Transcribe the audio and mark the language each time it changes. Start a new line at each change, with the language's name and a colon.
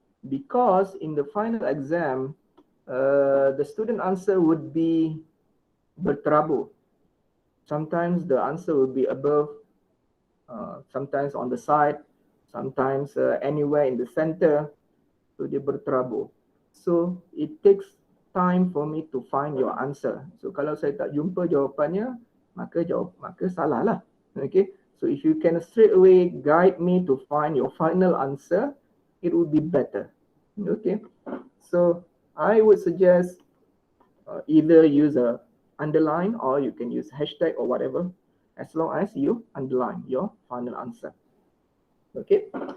English: Because in the final exam, the student answer would be
Malay: berterabur.
English: Sometimes the answer will be above, sometimes on the side, sometimes anywhere in the center. So
Malay: dia berterabur.
English: So it takes time for me to find your answer.
Malay: So kalau saya tak jumpa jawapannya, maka salah lah. Okay.
English: So if you can straight away guide me to find your final answer, it would be better. Okay. So I would suggest either use a underline or you can use hashtag or whatever, as long as you underline your final answer. Okay.